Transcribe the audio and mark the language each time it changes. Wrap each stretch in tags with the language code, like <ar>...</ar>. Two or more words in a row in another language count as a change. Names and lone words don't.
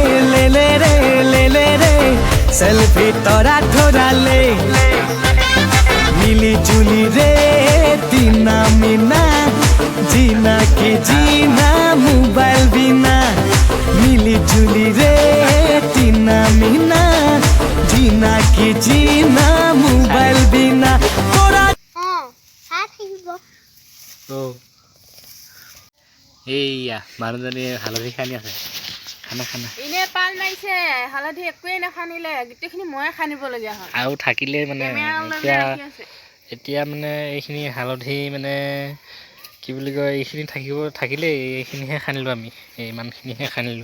<hi>रे सेल्फी तोरा ठोरा ले मिली जुली रे तीना मीना जीना की जीना मोबाइल बिना मिली जुली रे तीना मीना जीना की जीना मोबाइल बिना तोरा</hi> <as>এইয়া মানুহজনী হালধি খান্দি আছে। খানা এনেই পাল মাৰিছে, হালধি একোৱেই নাখান্দিলে, গোটেইখিনি ময়ে খান্দিবলগীয়া হয়। আৰু থাকিলে মানে এতিয়া মানে এইখিনি হালধি মানে কি বুলি কয়, এইখিনি থাকিলেই এইখিনিহে খান্দিলোঁ আমি, ইমানখিনিহে খান্দিলোঁ।</as>